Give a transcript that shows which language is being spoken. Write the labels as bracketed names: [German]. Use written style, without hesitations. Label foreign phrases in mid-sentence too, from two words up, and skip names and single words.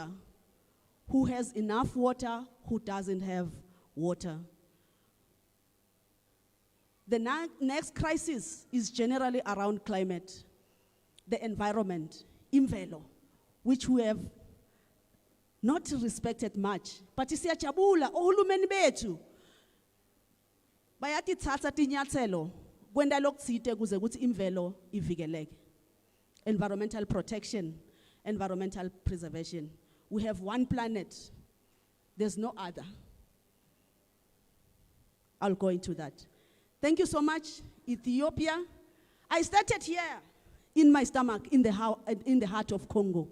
[English] Who has enough water, who doesn't have water? The next crisis is generally around climate, the environment, imvelo, which we have not respected much. [Swati] But siyajabula ohulumeni bethu bayatithatha tinyathelo kwenda lokuthide kuze ukuthi imvelo ivikeleke. [English] Environmental protection, environmental preservation. We have one planet. There's no other. I'll go into that. Thank you so much, Ethiopia. I started here in my stomach, in the heart of Congo.